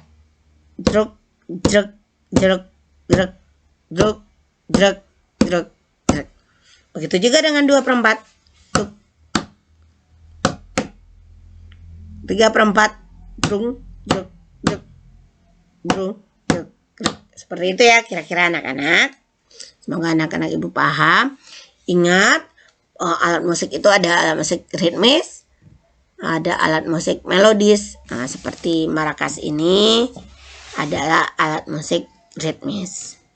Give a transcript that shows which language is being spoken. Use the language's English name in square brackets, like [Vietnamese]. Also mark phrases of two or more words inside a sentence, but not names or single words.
[Indonesian] Druk, druk, druk, druk, druk, druk, druk, druk. Begitu juga dengan 2/4. 3/4. Drung, druk, druk, drung, druk, druk. Seperti itu ya kira-kira anak-anak. Semoga anak-anak ibu paham. Ingat, alat musik itu ada alat musik ritmis, ada alat musik melodis. Nah, seperti maracas ini adalah alat musik ritmis.